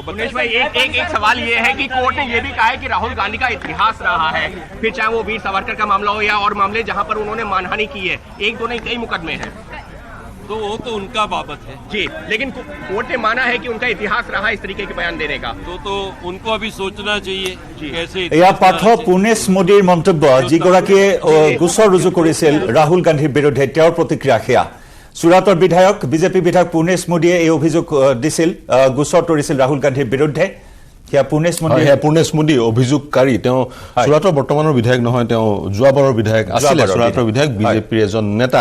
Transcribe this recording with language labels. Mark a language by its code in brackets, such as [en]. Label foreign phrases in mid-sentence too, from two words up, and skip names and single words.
[hi] उमेश भाई एक सवाल ये है कि कोर्ट ने ये भी कहा है कि राहुल गांधी का इतिहास रहा है, फिर चाहे वो वीर सावरकर का मामला हो या और मामले जहां पर उन्होंने मानहानि की है, एक दो नहीं कई मुकदमे हैं, तो वो तो उनका बाबत है जी, लेकिन कोर्ट ने माना है कि उनका इतिहास रहा इस तरीके के बयान देने का। तो उनको अभी सोचना चाहिए कैसे। [as] এয়া পাৰ্থ পুনেশ মোদীৰ মন্তব্য, যিগৰাকীয়ে গোচৰ ৰুজু কৰিছিল ৰাহুল গান্ধীৰ বিৰুদ্ধে, তেওঁৰ প্ৰতিক্ৰিয়া সেয়া। চুৰাটৰ বিধায়ক বিজেপি বিধায়ক পুনেশ মোদীয়ে এই অভিযোগ দিছিল, গোচৰ তৰিছিল ৰাহুল গান্ধীৰ বিৰুদ্ধে। পুনেশ মোদী অভিযোগকাৰী, তেওঁ চুৰাটৰ বৰ্তমানৰ বিধায়ক নহয়, তেওঁ যোৱাবাৰৰ বিধায়ক আছিল, চুৰাটৰ বিধায়ক, বিজেপিৰ এজন নেতা।